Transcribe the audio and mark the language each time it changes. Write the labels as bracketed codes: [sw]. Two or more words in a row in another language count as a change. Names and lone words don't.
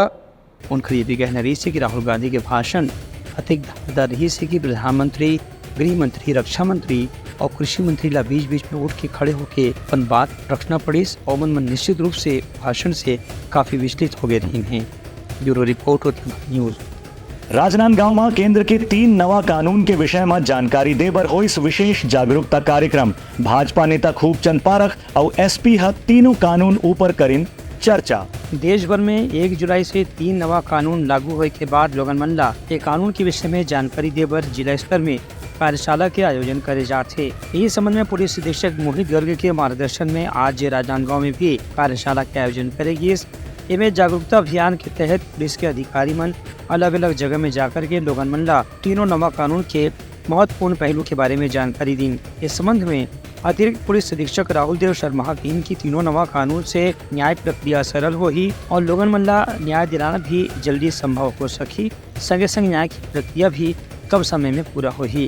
[hne] उनका ये भी कहना रही है कि राहुल गांधी के भाषण अधिक धारदार रही है कि प्रधानमंत्री, गृह मंत्री, रक्षा मंत्री और कृषि मंत्री ला बीच बीच में उठ के खड़े होके अपन बात रखना पड़ी और मन निश्चित रूप से भाषण से काफी विचलित हो गए रही हैं। [en] Bureau report Uttarakhand News. [hne] राजनांदगांव में केंद्र के 3 नवा कानून के विषय में जानकारी देबर होइस विशेष जागरूकता कार्यक्रम। भाजपा नेता खूबचंद पारख और एसपी तीनों कानून ऊपर करिन चर्चा। देश भर में 1 जुलाई से 3 नवा कानून लागू होने के बाद लोगन मन ला ये कानून के विषय में जानकारी देबर जिला स्तर में कार्यशाला के आयोजन करे जाते। इस संबंध में पुलिस अधीक्षक मोहित गर्ग के मार्गदर्शन में आज राजनांदगांव में भी कार्यशाला के आयोजन करेगी। इनमें जागरूकता अभियान के तहत पुलिस के अधिकारी मन अलग अलग जगह में जाकर के लोगन मन ला तीनों नवा कानून के महत्वपूर्ण पहलू के बारे में जानकारी दी। इस संबंध में अतिरिक्त पुलिस अधीक्षक राहुल देव शर्मा की तीनों नवा कानून से न्याय प्रक्रिया सरल होगी और लोगन मन ला न्याय दिलाना भी जल्दी संभव हो सकी। संगे संग न्याय की प्रक्रिया भी कम समय में पूरा होगी।